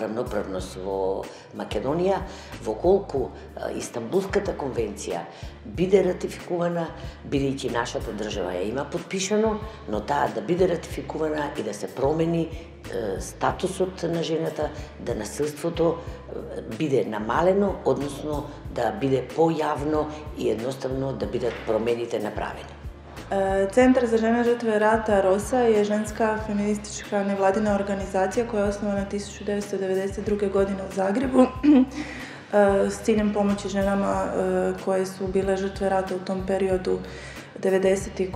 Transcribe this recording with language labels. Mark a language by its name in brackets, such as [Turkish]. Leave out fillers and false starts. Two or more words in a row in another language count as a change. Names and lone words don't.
[Macedonian] рамноправност во Македонија, во колку Истанбулската конвенција биде ратификувана, бидејќи нашата држава ја има подпишано, но таа да биде ратификувана и да се промени статусот на жената, да насилството биде намалено, односно да биде појавно и едноставно да бидат промените направени. [Croatian] Centar za žene žrtve rata ROSA je ženska feministička nevladina organizacija koja je osnovana 1992. godine u Zagrebu s ciljem pomoći ženama koje su bile žrtve rata u tom periodu 90.